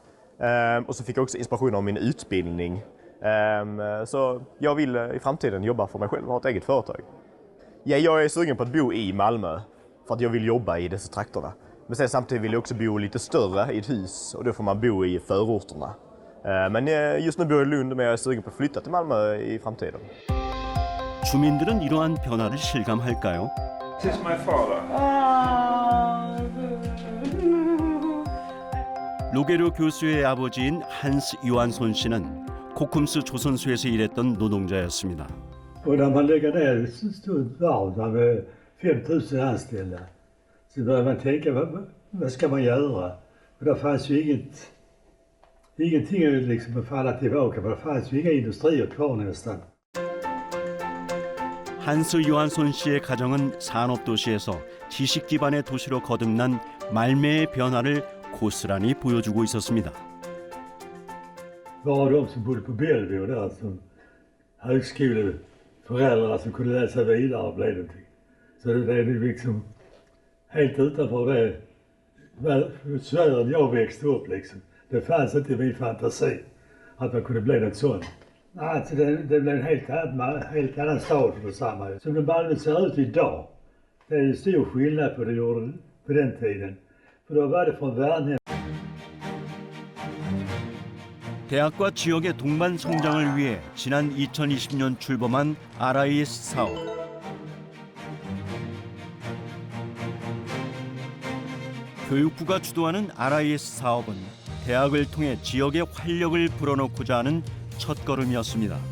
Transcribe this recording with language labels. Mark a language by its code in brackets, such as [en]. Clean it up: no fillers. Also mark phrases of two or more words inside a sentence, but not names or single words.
[sv] Och så fick jag också inspiration av min utbildning. Så jag vill i framtiden jobba för mig själv och ha ett eget företag. Ja, jag är sugen på att bo i Malmö för att jag vill jobba i dessa trakterna. Men sen samtidigt vill jag också bo lite större i ett hus och då får man bo i förorterna. Men just nu bor jag i Lund, men jag är sugen på att flytta till Malmö i framtiden. [ko] 주민들은 이러한 변화를 실감할까요? [en] This is my father. [ko] 로게르 교수의 아버지인 한스 요한손 씨는 코쿰스 조선소에서 일했던 노동자였습니다. [sv] Och när man lägger ner ett stort varv med 5000 anställda så börjar man tänka, vad ska man göra? Och det fanns ju ingenting liksom att falla tillbaka på. Det fanns ju inga industrier kvar nästan. [ko] 한스 요한손 씨의 가정은 산업도시에서 지식 기반의 도시로 거듭난 말매의 변화를 고스란히 보여주고 있었습니다. [sv] Bara de som bodde på Bellevue där som högskoleföräldrar som kunde läsa vidare blev någonting. Så det är liksom helt utanför det sfären jag växte upp liksom. Det fanns inte i min fantasi att man kunde bli något sånt. Alltså det blev en helt annan stad för samma. Som det Malmö ser ut idag, det är ju stor skillnad på det gjorde på den tiden. För då var det från Värnhem. [ko] 대학과 지역의 동반 성장을 위해 지난 2020년 출범한 RIS 사업. 교육부가 주도하는 RIS 사업은 대학을 통해 지역의 활력을 불어넣고자 하는 첫걸음이었습니다.